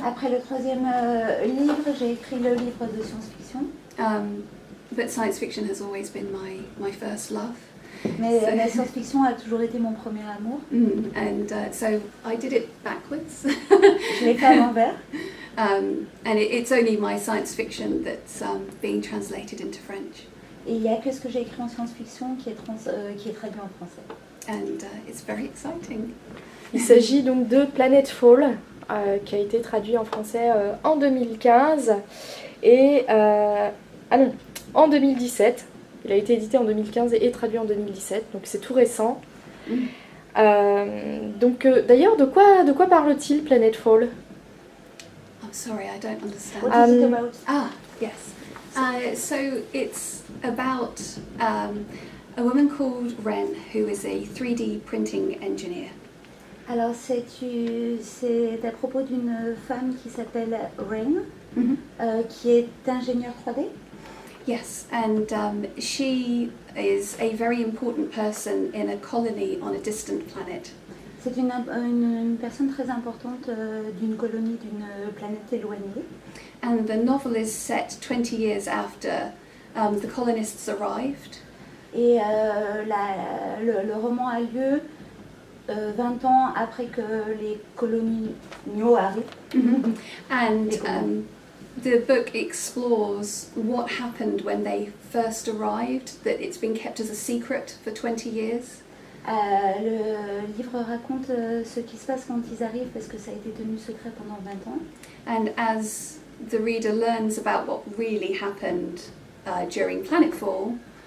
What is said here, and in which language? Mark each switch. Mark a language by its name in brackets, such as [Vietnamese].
[French] Après le 3e livre, j'ai écrit le livre de science-fiction. [English] But science fiction has always been my first love. [French] Mais la science-fiction a toujours été mon premier amour. [English] And so I did it backwards. [French] Je l'ai fait à l'envers. [English] And it's only my science fiction that's being translated into French. [French] Et il n'y a que ce que j'ai écrit en science-fiction qui est traduit en français. [English] And it's very exciting. [French] Il s'agit donc de Planetfall, qui a été traduit en français en 2015 et en 2017. Il a été édité en 2015 et traduit en 2017, donc c'est tout récent. Donc d'ailleurs, de quoi parle-t-il Planetfall? [English] I'm sorry, I don't understand. What is it about? Yes. So it's about a woman called Ren, who is a 3D printing engineer. [French] Alors c'est à propos d'une femme qui s'appelle Ren, qui est ingénieure 3D. [English] Yes, and she is a very important person in a colony on a distant planet. [French] C'est une personne très importante d'une colonie d'une planète éloignée. [English] And the novel is set 20 years after the colonists arrived. [French] Et le roman a lieu 20 ans après que les coloniaux arrivent. [English] And the book explores what happened when they first arrived, that it's been kept as a secret for 20 years. [French] Le livre raconte ce qui se passe quand ils arrivent parce que ça a été tenu secret pendant 20 ans. [English] And as the reader learns about what really happened during Planetfall,